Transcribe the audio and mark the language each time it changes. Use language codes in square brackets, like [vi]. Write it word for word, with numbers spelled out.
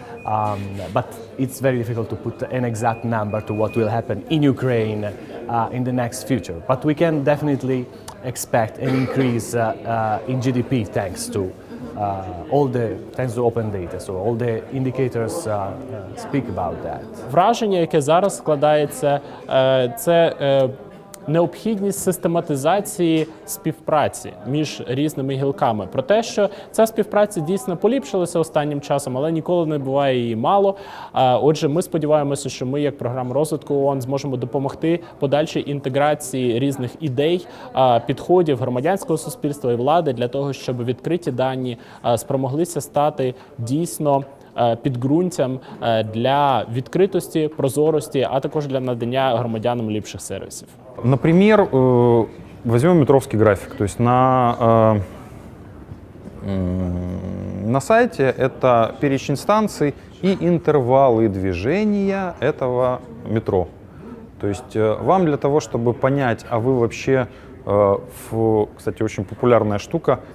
[en] Um, but it's very difficult to put an exact number to what will happen in Ukraine uh, in the next future. But we can definitely expect an increase uh, uh, in G D P thanks to uh, all the thanks to open data. So all the indicators uh, uh, speak about that. [uk] Враження, яке зараз складається, це необхідність систематизації співпраці між різними гілками. Про те, що ця співпраця дійсно поліпшилася останнім часом, але ніколи не буває її мало. Отже, ми сподіваємося, що ми, як програма розвитку ООН, зможемо допомогти подальшій інтеграції різних ідей, підходів громадянського суспільства і влади для того, щоб відкриті дані спромоглися стати дійсно підґрунтям для відкритості, прозорості, а також для надання громадянам ліпших сервісів. [ru] Например, возьмем метровский график. То есть на, на сайте это перечень станций и интервалы движения этого метро. То есть вам для того, чтобы понять, а вы вообще... Кстати, очень популярная штука.